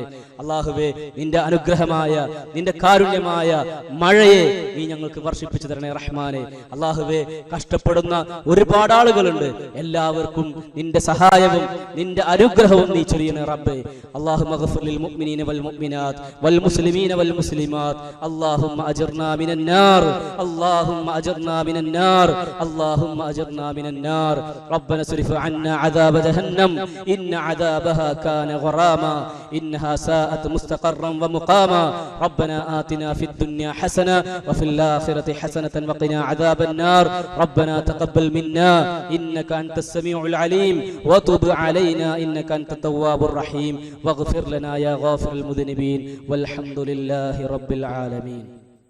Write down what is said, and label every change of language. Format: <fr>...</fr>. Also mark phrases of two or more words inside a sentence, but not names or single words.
<ml>അല്ലാഹുവേ, നിന്റെ അനുഗ്രഹമായ, നിന്റെ കാരുണ്യമായ മഴയെ നീ ഞങ്ങൾക്ക് വർഷിപ്പിച്ചു തരണേ റഹ്മാനെ. അല്ലാഹുവേ, കഷ്ടപ്പെടുന്ന ഒരുപാട് ആളുകളുണ്ട്, എല്ലാവർക്കും നിന്റെ സഹായവും നിന്റെ അനുഗ്രഹവും നീ ചൊരിയണേ റബ്ബേ.</ml> <ar>اللهم اغفر للمؤمنين والمؤمنات والمسلمين والمسلمات اللهم أجرنا من النار اللهم أجرنا من النار اللهم أجرنا من النار ربنا اصرف عنا عذاب جهنم إن عذابها كان غراما إنها ساءت مستقرا ومقاما ربنا آتنا في الدنيا حسنة وفي الآخرة حسنة وقنا عذاب النار ربنا تقبل منا إنك أنت السميع العليم وتب علينا إنك أنت التواب الرحيم واغفر لنا يا غافر المذنبين والحمد لله رب العالمين.</ar>